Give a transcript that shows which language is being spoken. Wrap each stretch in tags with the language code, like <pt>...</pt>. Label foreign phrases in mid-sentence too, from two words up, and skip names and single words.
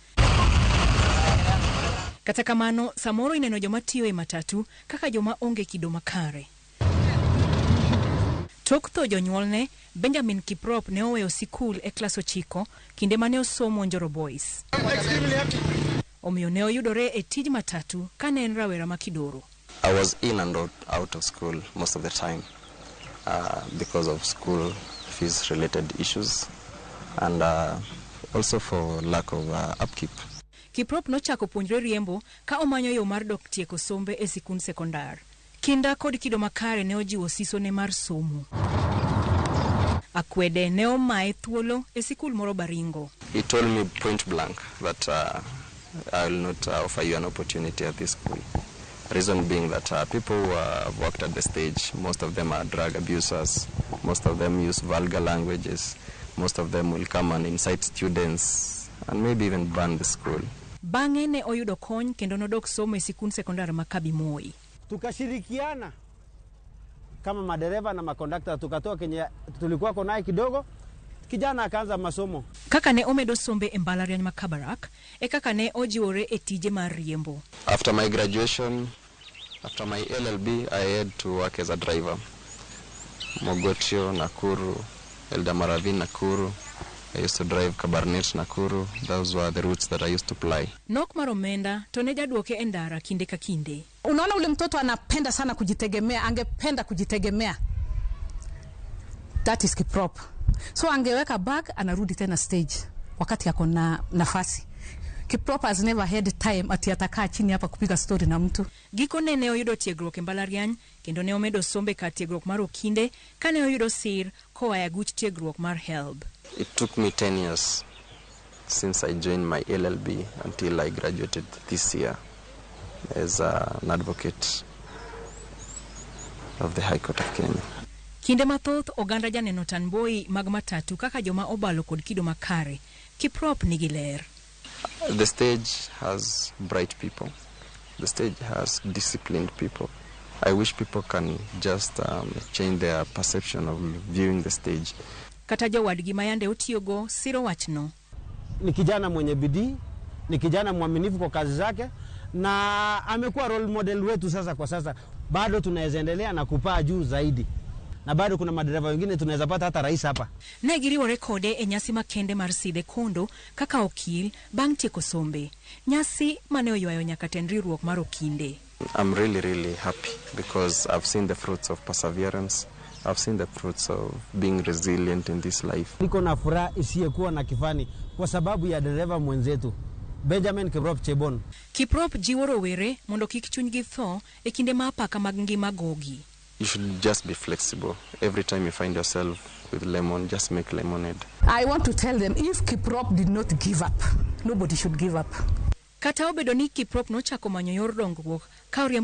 <luo>Kata kamano, samoro ineno joma tiyo e matatu kaka joma onge kido makare. Tok tho jonyuolne, Benjamin Kiprop ne oweyo sikul e klas 9 kinde mane osomo Njoro Boys. Omiyo ne oyudore e tij matatu kane en rawera makidoro.</luo> <en>I was in and out of school most of the time because of school fees related issues and also for lack of upkeep.</en> <luo>Kiprop nochako puonjre riembo ka omanyo yo mar dok tieko sombe e sikund sekondar. Kinda kod kido makare ne ojiwo siso ne mar somo. Akwede ne omaye thuolo e sikul moro Baringo.</luo> <en>He told me point blank that I will not offer you an opportunity at this school. Reason being that people who have worked at the stage, most of them are drug abusers, most of them use vulgar languages, most of them will come and incite students and maybe even ban the school.</en> <luo>Bang'e ne oyudo kony kendo nodok somo e sikund sekondar ma Kabimoi.</luo> <sw>Tukashirikiana kama madereva na makondakta, tukatoa kenye tulikuwa konaye kidogo, kijana akaanza masomo.</sw> <luo>Kaka ne omedo sombe e mbalariany ma Kabarak e kaka ne ojiwore e tije mar riembo.</luo> <en>After my graduation, after my LLB, I had to work as a driver. Mogotio, Nakuru, Eldamaravin, Nakuru. I used to drive Kabarnet, Nakuru. Those were the routes that I used to ply.</en> <luo>Nok maromenda to ne jaduoke e ndara kinde ka kinde.</luo> <sw>Unaona ule mtoto anapenda sana kujitegemea, angependa kujitegemea.</sw> <en>That is Kiprop.</en> <sw>So angeweka bag, anarudi tena stage wakati yako na nafasi. Kiprop</sw> <en>has never had time</en> <sw>ati atakaa chini hapa kupiga story na mtu.</sw> <luo>Giko ne oyudo tiegruok e mbalariany kendo ne omedo sombe ka tiegruok mar okinde kane oyudo sir koa e aguch tiegruok mar HELB.</luo> <en>It took me 10 years since I joined my LLB until I graduated this year as an advocate of the High Court of Kenya.</en> <luo>Kinde mathoth oganda janeno tanboy mag matatu kaka joma obalo kod kido makare. Kiprop nigi ler.</luo> <en>The stage has bright people. The stage has disciplined people. I wish people can just change their perception of viewing the stage.</en> <luo>Kata jawadgi mayande otiyogo siro wachno.</luo> <sw>Ni kijana mwenye bidii, ni kijana mwaminifu kwa kazi zake na amekuwa</sw> <en>role model</en> <sw>wetu sasa kwa sasa. Bado tunaweza endelea na kupaa juu zaidi. Na bado kuna madereva wengine tunaweza pata hata rais hapa.</sw> <luo>Ne giriwore kode e nyasi makende mar sidhe kondo kaka okil bang' tieko sombe. Nyasi mane oywayo nyaka tend riwruok mar okinde.</luo> <en>I'm really happy because I've seen the fruits of perseverance. I've seen the fruits of being resilient in this life.</en> <sw>Niko na furaha isiyekuwa na kifani kwa sababu ya dereva mwenzetu Benjamin Kiprop Chebon.</sw> <luo>Kiprop jiwo rowere mondo kik chunygi tho e kinde ma apaka mag ngima gogi.</luo> <en>You should just be flexible. Every time you find yourself with lemon, just make lemonade. I want to tell them, if Kiprop did not give up, nobody should give up.</en> <luo>Kata obedo ni Kiprop nochako manyo yor dongruok ka oriembo</luo>